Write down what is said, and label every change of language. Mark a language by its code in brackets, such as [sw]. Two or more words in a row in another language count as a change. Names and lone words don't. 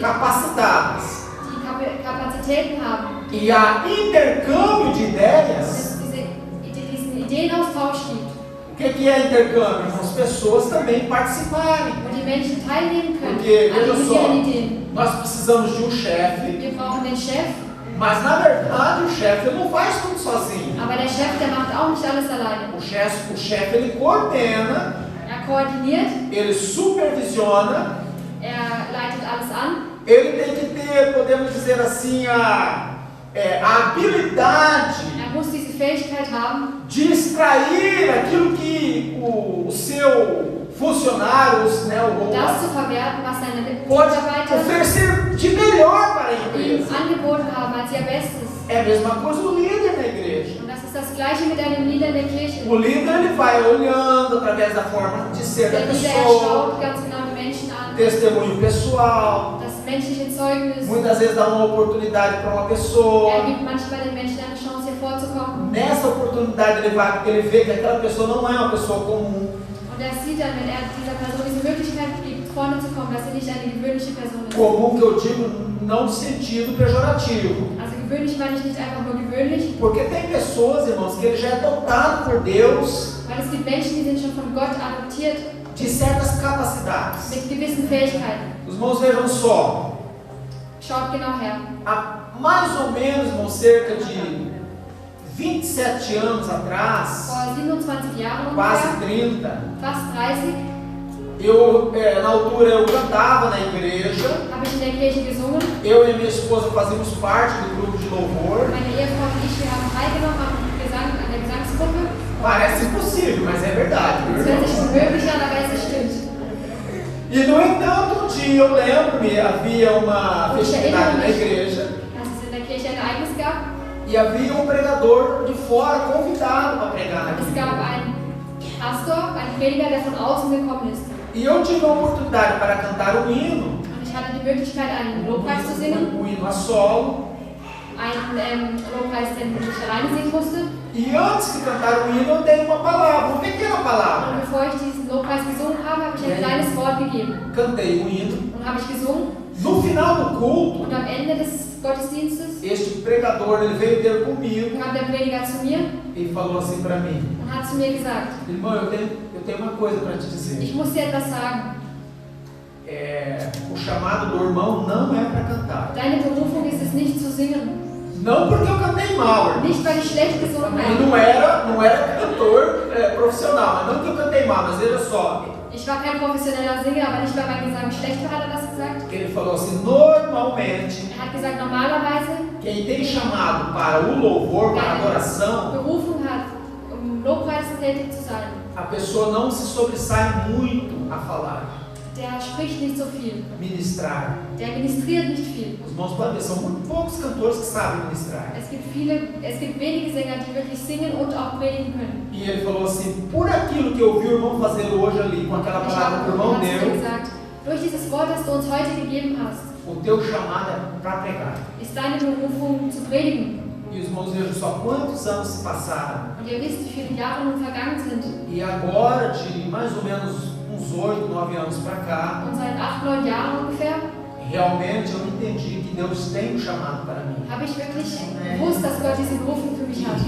[pt] capacitadas [de] die Kapazitäten haben, [pt] e há intercâmbio de [de] und [pt] ideias, [de] es diesen Ideenaustausch gibt, [pt] o que é intercâmbio? As pessoas também participarem. [de] wo die Menschen teilnehmen können [pt] Porque, [de] an [pt] veja só, [de] ihren Ideen. [pt] nós precisamos de um chefe, [de] Wir brauchen den Chef, [pt] mas na verdade o chefe ele não faz tudo sozinho. [de] aber der Chef, der macht auch nicht alles alleine. [pt] O chefe ele coordena, [de] Er koordiniert, [pt] ele supervisiona, [de] leitet alles an. [pt] ele tem que ter, podemos dizer assim, a habilidade [de] Er muss diese Fähigkeit haben, [pt] de extrair aquilo que o seu funcionário, [de] das zu verwerten, was seine [pt] pode [de] Mitarbeiter [pt] oferecer de melhor para a [de] ihm [pt] empresa. [de] angeboten haben als ihr Bestes. [pt] É a mesma coisa o líder na igreja. [de] Und das ist das Gleiche mit einem Leader in der Kirche. [pt] O líder ele vai olhando através da forma de ser da [de] Der Leader, [pt] pessoa, [de] schaut ganz genau die Menschen an, [pt] testemunho pessoal, [de] das menschliche Zeugnis. [pt] Muitas vezes dá uma oportunidade para uma pessoa. [de] Gibt manchmal den Menschen eine Chance, hervorzukommen. [pt] Nessa oportunidade ele vê que aquela pessoa não é uma pessoa comum. [de] Und er sieht dann, wenn er dieser Person diese Möglichkeit gibt, vorne zu kommen, dass sie nicht eine gewöhnliche Person ist. [pt] Comum que eu digo não no sentido pejorativo. [de] Also gewöhnlich meine ich nicht einfach nur gewöhnlich. [pt] Porque tem pessoas, irmãos, que ele já é dotado por Deus [de] Weil es gibt Menschen, die sind schon von Gott adoptiert [pt] de certas capacidades. [de] mit gewissen Fähigkeiten. [pt] Os irmãos vejam só, [de] Schaut genau her. [pt] há mais ou menos, irmãos, cerca de 27 anos atrás, [de] Vor 27 Jahren [pt] quase [de] ungefähr, 30, fast 30, [pt] na altura eu cantava na igreja, [de] habe ich in der Kirche gesungen. [pt] eu e minha esposa fazíamos parte do grupo de louvor. [de] Meine Ehefrau und ich, wir haben teilgenommen an der Gesangsgruppe. [pt] Parece impossível, mas é verdade. [de] Es hört sich unmöglich an, aber es stimmt. [pt] E no entanto, um dia eu lembro-me, havia uma festividade na igreja [de] Dass es in der Kirche ein Ereignis gab. [pt] e havia um pregador de fora convidado para pregar [de] Es [pt] naquele [de] gab [pt] dia. [de] einen Pastor, einen Prediger, der von außen gekommen ist. [pt] E eu tive a oportunidade para cantar um hino, [de] Und ich hatte die Möglichkeit, einen Lobpreis zu singen. [pt] um hino a solo. [de] Einen Lobpreis, den ich alleine singen musste. [pt] E antes de cantar o hino, eu dei uma palavra, uma pequena [de] Und [pt] palavra. [de] bevor ich diesen Lobpreis gesungen habe, habe ich ein kleines Wort gegeben. [pt] Cantei o hino. [de] Und habe ich gesungen. [pt] No final do culto, [de] Und am Ende des Gottesdienstes [pt] este pregador ele veio ter comigo [de] kam der Prediger zu mir [pt] e falou assim para mim: [de] und hat zu mir gesagt, [pt] irmão, eu tenho uma coisa para te dizer. [de] ich muss dir etwas sagen. [pt] O chamado do irmão não é para cantar. [de] Deine Berufung ist es nicht zu singen. [pt] Não porque eu cantei mal, irmão. [de] Nicht, weil ich schlecht gesungen [pt] Também [de] habe. [pt] não era cantor profissional, mas não que eu cantei mal, mas veja só. [de] Ich war kein professioneller Sänger, aber nicht, weil mein Gesang schlecht war, hat er das gesagt. [pt] Ele falou assim: normalmente, [de] Er hat gesagt, normalerweise, [pt] quem tem chamado para o louvor, para a adoração, [de] Berufung hat, Lobpreis tätig zu sein, [pt] a pessoa não se sobressai muito a falar, [de] der spricht nicht so viel. [pt] ministrar. [de] Der ministriert nicht viel. [pt] Os irmãos podem ver, são muito poucos cantores que sabem ministrar. [de] Es gibt wenige Sänger, die wirklich singen und auch predigen können. [pt] E ele falou assim: por aquilo que eu vi o irmão fazer hoje ali, com aquela [de] Ich [pt] palavra que o irmão [de] habe [pt] deu, [de] gesagt, durch dieses Wort, das du uns heute gegeben hast, [pt] o teu chamado é para pregar. [de] ist deine Berufung zu predigen. [pt] E os irmãos vejam só quantos anos se passaram. [de] Und ihr wisst, wie viele Jahre nun vergangen sind. [pt] E agora, de mais ou menos uns 8, 9 anos para cá, [de] Und seit 8, 9 Jahren ungefähr [pt] realmente eu entendi que Deus tem um chamado para mim. [de] habe ich wirklich gewusst, dass Gott diese Berufung für mich hat.